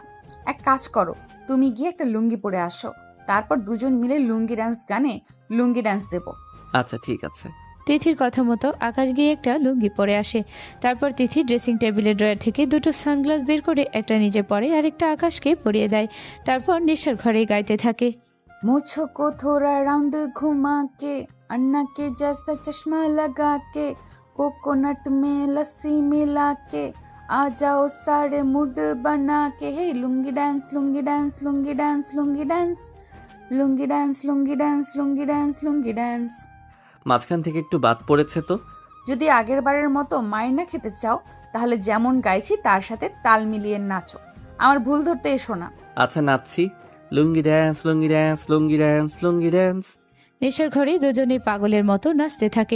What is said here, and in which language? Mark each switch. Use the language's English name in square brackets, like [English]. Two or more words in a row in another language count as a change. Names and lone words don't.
[Bangla] এক কাজ করো, তুমি গিয়ে একটা লুঙ্গি পরে আসো, তারপর দুজন মিলে লুঙ্গি ডান্স গানে লুঙ্গি ডান্স দেবো। আচ্ছা ঠিক আছে। তিথির কথা মতো আকাশ গিয়ে একটা লুঙ্গি পরে আসে। তারপর তিথি ড্রেসিং টেবিলের ড্রয়ার থেকে দুটো সানগ্লাস বের করে একটা নিজে পরে আর একটা আকাশকে পরিয়ে দেয়। তারপর নেশার ঘরে গাইতে থাকে, [Hindi] मुझको को थोड़ा राउंड घुमा के, अन्ना के जैसा चश्मा लगा के, कोकोनट में लस्सी मिला के, आ जाओ सारे मूड बना के। हे लुंगी डांस लुंगी डांस लुंगी डांस लुंगी डांस लुंगी डांस लुंगी डांस लुंगी डांस लुंगी डांस। [Bangla] মাঝখান থেকে একটু বাদ পড়েছে তো। যদি আগের বারের মতো মাইর না খেতে চাও, তাহলে যেমন গাইছি তার সাথে তাল মিলিয়ে নাচো। আমার ভুল ধরতে এসো না। আচ্ছা নাচছি। লুঙ্গি ড্যান্স লুঙ্গি ড্যান্স লুঙ্গি ড্যান্স লুঙ্গি ড্যান্স। নেশার ঘরে দুজনে পাগলের মতো নাচতে থাকে।